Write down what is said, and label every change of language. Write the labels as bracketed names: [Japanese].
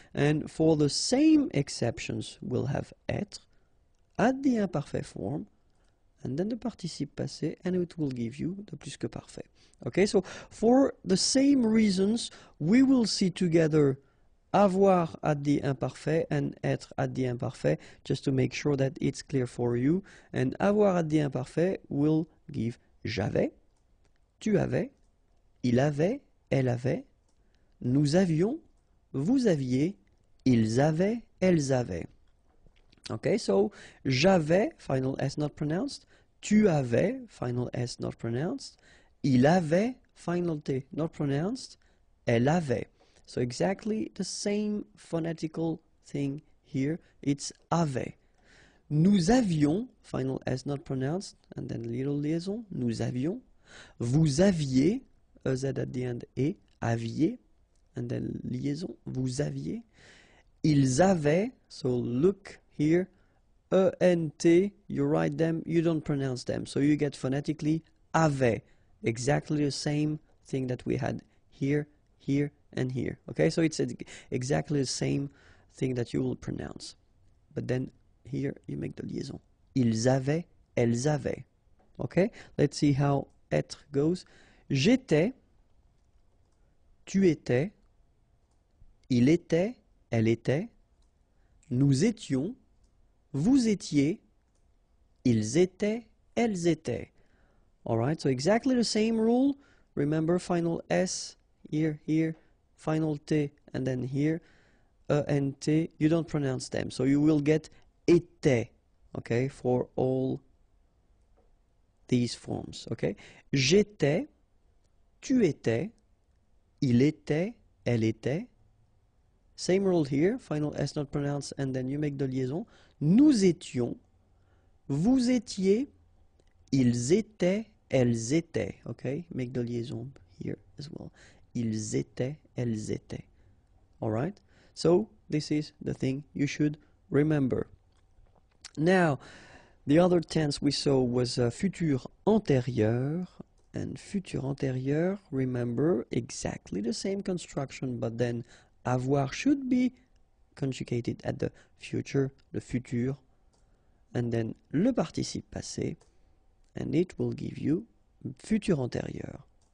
[English] And for the same exceptions, we'll have être at the imparfait form, and then the participe passé, and it will give you the plus que parfait. Okay, so for the same reasons, we will see together avoir at the imparfait and être at the imparfait, just to make sure that it's clear for you. [French] And avoir at the imparfait will give j'avais, tu avais, il avait, elle avait, nous avions, vous aviez, ils avaient, elles avaient. [English] Okay, so j'avais, final S not pronounced, [French] tu avais, [English] final S not pronounced, [French] il avait, [English] final T not pronounced, [French] elle avait. [English] So exactly the same phonetical thing here, it's avait. [French] Nous avions, [English] final S not pronounced, and then little liaison, [French] nous avions. Vous aviez, [English] EZ at the end, et, aviez, and then liaison, [French] vous aviez. Ils avaient, [English] so look here, E-N-T, you write them, you don't pronounce them. So you get phonetically, avait, exactly the same thing that we had here, here, and here. Okay, so it's exactly the same thing that you will pronounce. But then here you make the liaison. [French] Ils avaient, elles avaient. [English] Okay, let's see how être goes. [French] J'étais, tu étais, il était, elle était, nous étions, vous étiez, ils étaient, elles étaient. [English] Alright, so exactly the same rule. Remember, final S here, here, final T, and then here, ENT, you don't pronounce them. So you will get était, okay, for all these forms, okay? [French] J'étais, tu étais, il était, elle était. [English] Same rule here, final S not pronounced, and then you make the liaison. [French] Nous étions, vous étiez, ils étaient, elles étaient, okay? [English] Make the liaison here as well. [French] Ils étaient, elles étaient. [English] All right? So this is the thing you should remember. Now, the other tense we saw was futur antérieur. And futur antérieur, remember, exactly the same construction, but then avoir should be conjugated at the future, the futur, and then le participe passé, and it will give you futur antérieur.